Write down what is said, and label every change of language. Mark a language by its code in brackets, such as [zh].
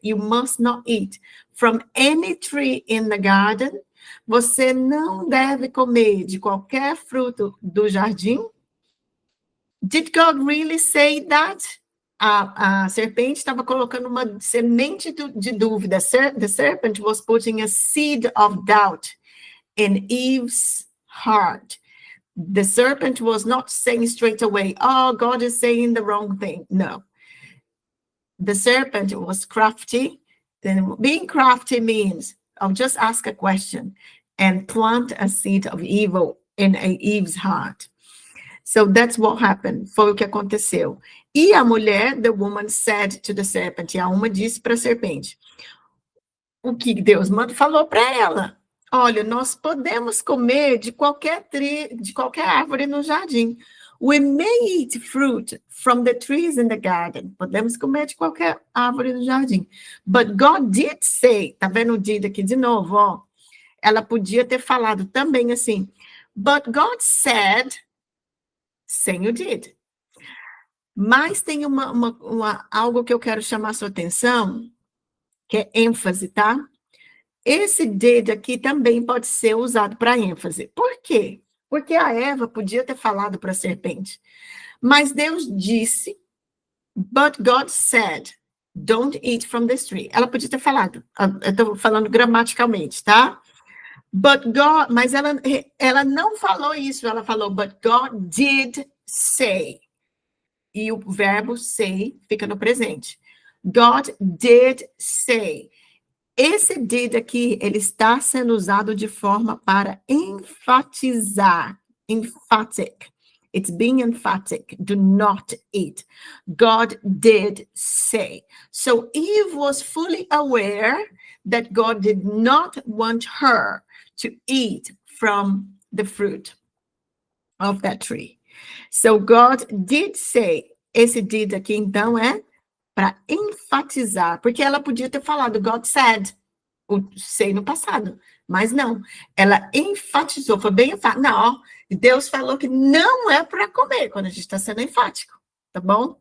[en] You must not eat from any tree in the garden. [pt] Você não deve comer de qualquer fruto do jardim. [en] Did God really say that? [pt] A serpente estava colocando uma semente de dúvida. [en] The serpent was putting a seed of doubt in Eve's heart. The serpent was not saying straight away, oh, God is saying the wrong thing. No. The serpent was crafty. Then being crafty means, I'll just ask a question and plant a seed of evil in Eve's heart. So that's what happened. [pt] Foi o que aconteceu. E a mulher, [en] the woman said to the serpent, [pt] e a uma disse para a serpente, o que Deus falou para ela. Olha, nós podemos comer de qualquer árvore no jardim. [en] We may eat fruit from the trees in the garden. [pt] Podemos comer de qualquer árvore no jardim. [en] But God did say, [pt] tá vendo o did aqui de novo, ó? Ela podia ter falado também assim, [en] but God said, [pt] sem o did. Mas tem algo que eu quero chamar a sua atenção, que é ênfase, tá? Esse did aqui também pode ser usado para ênfase. Por quê? Porque a Eva podia ter falado para a serpente. Mas Deus disse, [en] but God said, don't eat from this tree. [pt] Ela podia ter falado, eu estou falando gramaticalmente, tá? But God, mas ela não falou isso, ela falou, [en] but God did say. [pt] E o verbo say fica no presente. [en] God did say. [pt] Esse did aqui, ele está sendo usado de forma para enfatizar. [en] Emphatic. It's being emphatic. Do not eat. God did say. So Eve was fully aware that God did not want her to eat from the fruit of that tree. So God did say. [pt] Esse did aqui, então, é para enfatizar, porque ela podia ter falado [en] God said, [pt] o say no passado, mas não, ela enfatizou, foi bem enfático, não, Deus falou que não é para comer, quando a gente está sendo enfático, tá bom?